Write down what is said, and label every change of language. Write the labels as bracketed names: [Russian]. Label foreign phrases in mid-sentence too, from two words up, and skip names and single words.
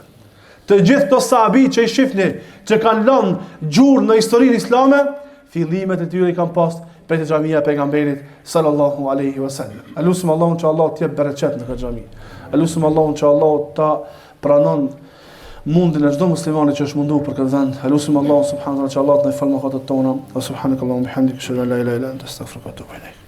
[Albanian] Të gjithë këto sahabi që i shifni, që kanë lënë gjurmë në historinë islame, fillimet e tyre i kanë pas për xhamia e pejgamberit [Arabic] صلى الله عليه وسلم. [Albanian] Elusim Allahun që Allah të jep bereqet në këtë xhami. Elusim Allahun që Allah ta pranon mundin e çdo muslimani që është munduar për këtë vend. Elusim Allahun [Arabic] سبحانه وتعالى [Albanian] që Allah të na falë mëkatet tona. [Arabic] سبحانك اللهم وبحمدك أشهد أن لا إله إلا أنت أستغفرك وأتوب إليك.